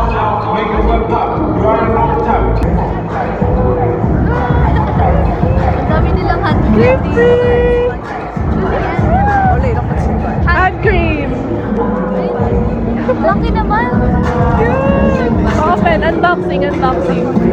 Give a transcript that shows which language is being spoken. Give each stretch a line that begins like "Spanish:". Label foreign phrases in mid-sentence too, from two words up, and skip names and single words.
Filipino: Ang
Korean: 원래 이런 거 진 거야.
English: Hand cream!
Filipino: Laki naman.
English: Open, unboxing. Unboxing.